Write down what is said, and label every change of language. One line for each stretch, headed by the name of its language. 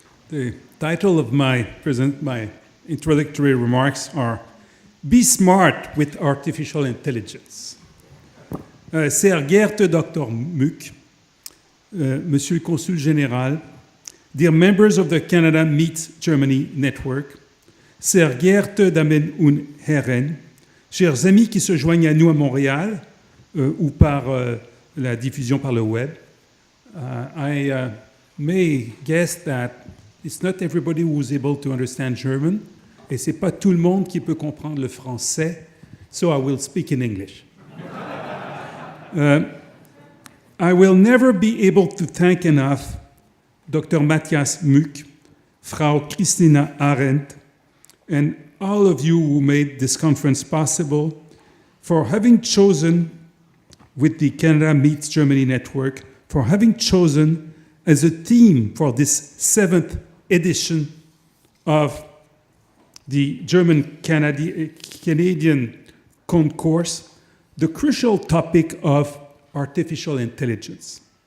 English: The title of my introductory remarks are Be Smart with Artificial Intelligence.
German: Sehr geehrter Dr.
French: Muck, Monsieur le Consul Général,
English: dear members of the Canada Meets Germany Network,
German: sehr geehrte Damen und Herren,
French: chers amis qui se joignent à nous à Montréal ou par la diffusion par le web,
English: I may guess that it's not everybody who's able to understand German,
French: et c'est pas tout le monde qui peut comprendre le français,
English: so I will speak in English. I will never be able to thank enough Dr. Matthias Muck, Frau Christina Arendt, and all of you who made this conference possible for having chosen, with the Canada Meets Germany Network, for having chosen as a theme for this 7th edition of the German Canadian Concourse, the crucial topic of artificial intelligence.